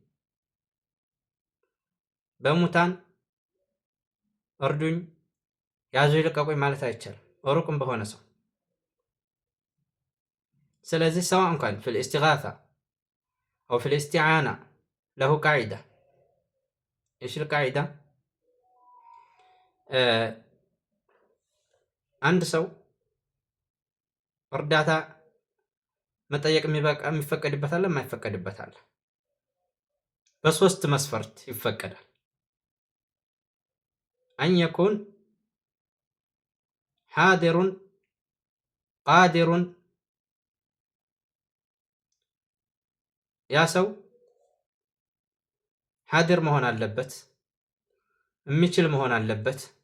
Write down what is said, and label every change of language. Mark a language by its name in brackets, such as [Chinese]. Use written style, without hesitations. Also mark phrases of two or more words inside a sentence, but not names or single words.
[Amharic] በሙታን እርዱኝ ያዙ ይልቀቁኝ ማለት አይቻልም ሩቅም በሆነ ሰው። ስለዚህ [Arabic] سواء كان في الاستغاثة أو في الاستعانة له قاعدة. ايش القاعدة؟ [Amharic] አንድ ሰው እርዳታ መጠየቅ የሚፈቀድበት አለ፣ የማይፈቀድበት አለ። በሶስት መስፈርት ይፈቀዳል። [Arabic] أن يكون حاضرا قادرا፣ [Amharic] ያ ሰው ሓዲር መሆን አለበት፣ የሚችል መሆን አለበት።